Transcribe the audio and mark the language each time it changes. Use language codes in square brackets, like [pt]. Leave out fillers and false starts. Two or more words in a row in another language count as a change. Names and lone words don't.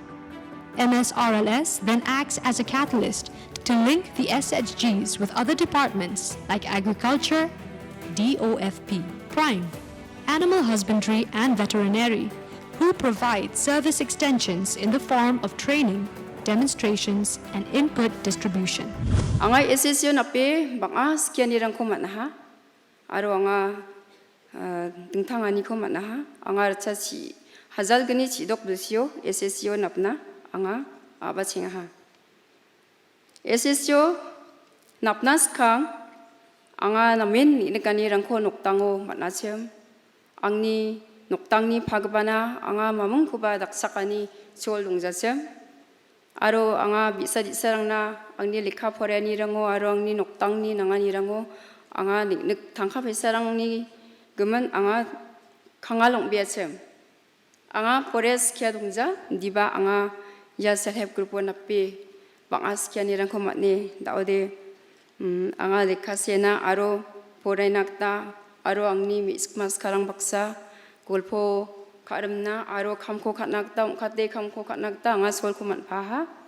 [en] MSRLS then acts as a catalyst to link the SHGs with other departments like agriculture, DOFP, crime, animal husbandry and veterinary, who provide service extensions in the form of training, demonstrations, and input distribution. [grt] Anga SSO nape banga skianirang ko manaha, aro anga dingtangani ko manaha, anga racha si hazal gani si dok busio SSO napna anga abachingaha. SSO napna skang anga namen nikanirang ko noktango manachem, angni noktangni pagbana anga mamung kuba daksakani sol dongjachem aro anga bisa disarangna angni lekha phorani rango aro angni noktangni nangani rango anga nik thangkha besarangni geman anga khangalong biachem anga forest kya dongja diba anga ya [en] self help group [grt] nape banga skiani rangko matne daode anga lekha sena aro porainakta aro angni mismas karang baksa golpo karamna aro kamko katnakta umkate kamko katnakta anga solko manpaha